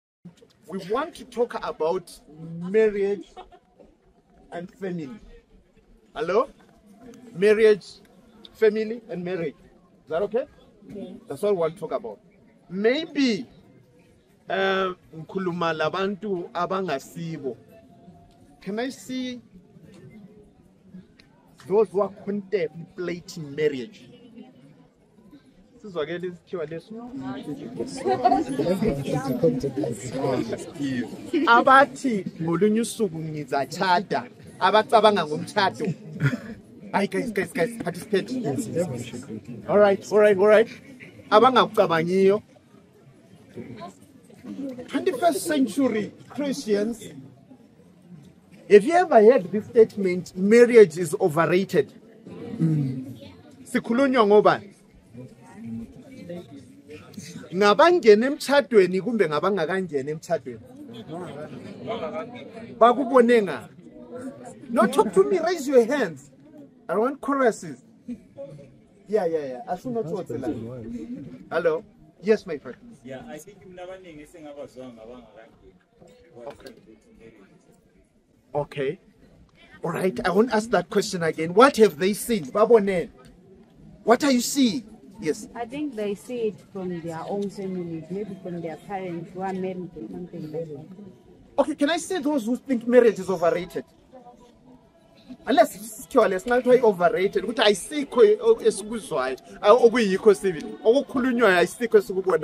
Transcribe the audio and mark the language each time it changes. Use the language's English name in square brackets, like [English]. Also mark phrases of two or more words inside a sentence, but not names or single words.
[English] We want to talk about marriage and family. Hello? Marriage, family, and marriage. Is that okay? Okay. That's all we want to talk about. [North Ndebele] Maybe ngikhuluma labantu abangasibo. [English] Can I see those who are contemplating marriage? [North Ndebele] Sizwakele isikhiwa leso. Abathi ngolunye usuku ngizachada, abacabanga ngomtshado. [English] Hi guys, participate. All right. [North Ndebele] Abangakucabangiyo. [English] 21st century Christians, have you ever heard this statement, marriage is overrated? [North Ndebele] Sikhulunywa ngobani? Ngabangena emtshadweni kumbe ngabangakangena emtshadweni? Bakubone nga? [English] No, talk to me, raise your hands. I want choruses. Yeah. I should not talk to that. Hello? Yes, my friend. Yeah, I think Okay. All right, I won't ask that question again. What have they seen? Babone, what are you seeing? Yes. I think they see it from their own families, maybe from their parents who are married or something like that. Okay, can I say those who think marriage is overrated? Unless it's careless, not overrated. Which I see [North Ndebele] esikuzwayo, okuyikho sibili. Okukhulunywayo [English] I see [North Ndebele] esikubona.